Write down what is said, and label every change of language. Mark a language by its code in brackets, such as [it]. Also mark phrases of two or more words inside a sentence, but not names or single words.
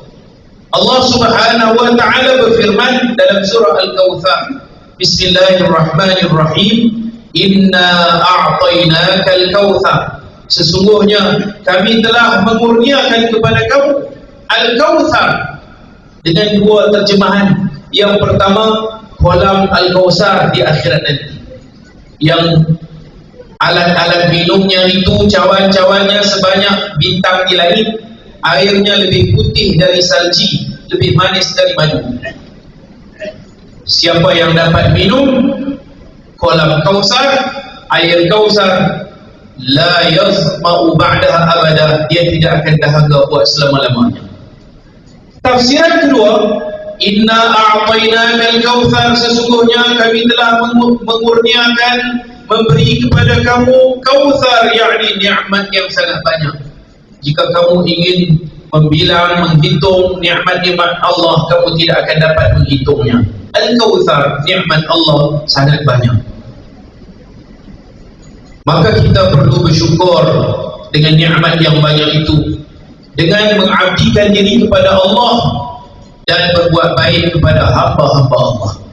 [ms] Allah [ar] سبحانه وتعالى [ms] berfirman dalam surah Al-Kawthar, [ar] بسم الله الرحمن الرحيم إنا أعطيناك الكوثر. [ms] Sesungguhnya kami telah mengurniakan kepada kamu Al-Kawthar, dengan dua terjemahan. Yang pertama, kolam Al-Kausar di akhirat nanti, yang alat-alat minumnya itu cawan-cawannya sebanyak bintang di langit, airnya lebih putih dari salji, lebih manis dari madu. Siapa yang dapat minum kolam Kausar, air Kausar, [ar] لا يظمأ بعدها أبدا, [ms] dia tidak akan dahaga buat selama-lamanya. Tafsiran kedua, [ar] إنا أعطيناك الكوثر, [ms] sesungguhnya kami telah mengurniakan, memberi kepada kamu kautsar, yakni nikmat yang sangat banyak. Jika kamu ingin membilang, menghitung nikmat-nikmat Allah, kamu tidak akan dapat menghitungnya. Al-Kautsar, nikmat Allah sangat banyak. Maka kita perlu bersyukur dengan nikmat yang banyak itu, dengan mengabdikan diri kepada Allah dan berbuat baik kepada hamba-hamba Allah.